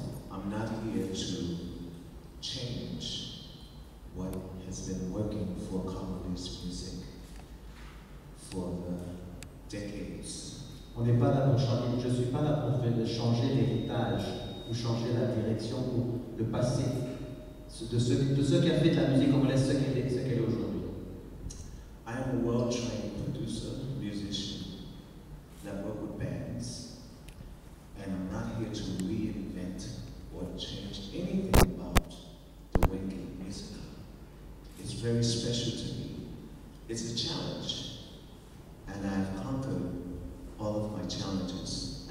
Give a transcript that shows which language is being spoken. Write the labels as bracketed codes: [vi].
[en] I'm not here to change what has been working for Congolese music for the decades. [fr] On n'est pas là pour changer. Je suis pas là pour changer l'héritage ou changer la direction ou le passé de ce qui a fait de la musique congolaise ce qu'elle est aujourd'hui. [en] I am a well-trained producer, musician, that work with bands, and I'm not here to reinvent or change anything about the Wenge music. It's very special to me. It's a challenge, and I've conquered all of my challenges.